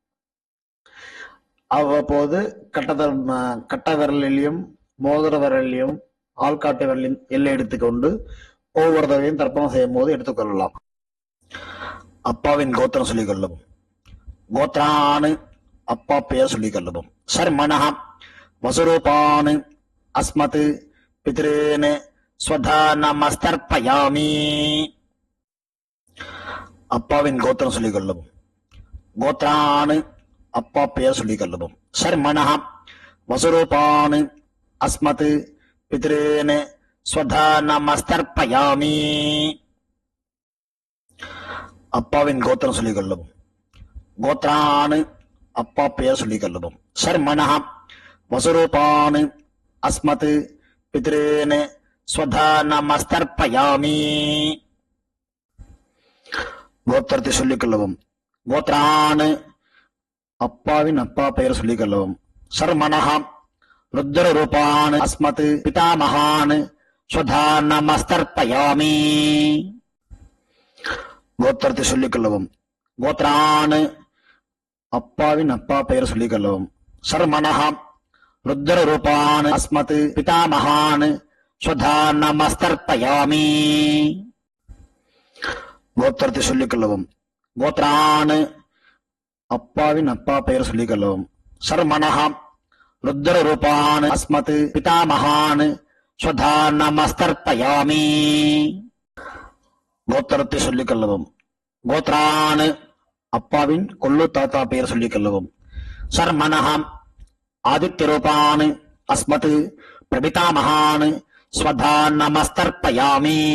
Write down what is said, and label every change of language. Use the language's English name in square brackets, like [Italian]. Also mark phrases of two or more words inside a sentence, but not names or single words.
[Tamil] அவ்வப்போது கட்ட விரலிலையும் மோதிர விரலிலையும் ஆள்காட்டு விரலின் எல்லை எடுத்துக்கொண்டு ஒவ்வொரு தடவையும் தர்ப்பணம் செய்யும் போது எடுத்துக்கொள்ளலாம். அப்பாவின் கோத்திரம் சொல்லிக் கொள்ளவும். கோத்ரானு அப்பா பெயர் சொல்லிக் கொள்ளவும். [Sanskrit] शर्मणः वसुरूपान् अस्मत् पितॄन् स्वधा नमस्तर्पयामि. [Tamil] அப்பாவின் கோத்திரம் சொல்லிக் கொள்ளவும். கோத்ரானு அப்பா பெயர் சொல்லிக் கொள்ளவும். [Sanskrit] शर्मणः वसुरूपान् अस्मत् पितॄन् स्वधा नमस्तर्पयामि. [Tamil] அப்பாவின் கோத்திரம் சொல்லிக் கொள்ளவும். கோத்ரானு அப்பா பெயர் சொல்லிக் கொள்ளவும். [Sanskrit] शर्मणः वसुरूपान् अस्मत् पितॄन् स्वधा नमस्तर्पयामि. [Tamil] கோத்திரத்தை சொல்லிக் கொள்ளவும். கோத்ரானு அப்பாவின் அப்பா பெயர் சொல்லிக் கொள்ளவும். [Sanskrit] शर्मणः रुद्र रूपान् अस्मत् पितामहान् स्वधा नमस्तर्पयामि. [Tamil] கோத்திரத்தை சொல்லிக் கொள்ளவும். கோத்ரானு அப்பாவின் அப்பா பெயர் சொல்லிக் கொள்ளவும். [Sanskrit] शर्मणः रुद्र रूपान् अस्मत् पितामहान् स्वधा नमस्तर्पयामि. [Tamil] கோத்திரத்தை சொல்லிக் கொள்ளவும். கோத்ரானு அப்பாவின் அப்பா பெயர் சொல்லிக் கொள்ளவும். [Sanskrit] शर्मणः रुद्र रूपान् अस्मत् पितामहान् स्वधा नमस्तर्पयामि. [Tamil] கோத்திரத்தை சொல்லிக் கொள்ளவும். கோத்ரானு அப்பாவின் கொள்ளு தாத்தா பெயர் சொல்லிக் கொள்ளவும். [Sanskrit] शर्मणः आदित्य रूपान् अस्मत् प्रपितामहान् स्वधा नमस्तर्पयामि.